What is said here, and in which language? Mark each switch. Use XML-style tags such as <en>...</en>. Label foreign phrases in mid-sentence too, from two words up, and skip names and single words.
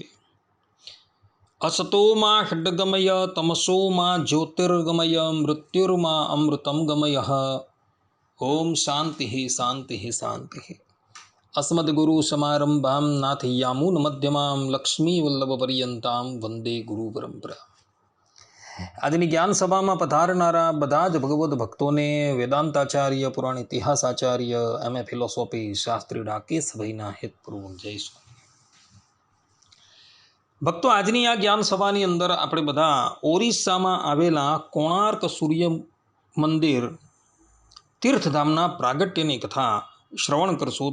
<sa>असतो मा षड्गमय तमसो मा ज्योतिर्गमय मृत्युर्मा अमृतं गमयः। ओम शांति शांति शांति। अस्मद्गुरुसमारम्भां नाथयामुनमध्यमां लक्ष्मीवल्लभपर्यन्तां वंदे गुरुपरंपरा।</sa> <gu>આજની જ્ઞાન સભામાં પધારનારા બધા જ ભગવદ્ ભક્તોને વેદાંતાચાર્ય પુરાણ ઇતિહાસાચાર્ય એમએ ફિલોસોફી શાસ્ત્રી ડાકેશભાઈના હેતપૂર્વક જય સ્વામી ભક્તો। આજની આ જ્ઞાન સભાની અંદર આપણે બધા ઓરિસ્સામાં આવેલા કોણાર્ક સૂર્ય મંદિર તીર્થધામના પ્રાગટ્યની કથા શ્રવણ કરશું।</gu>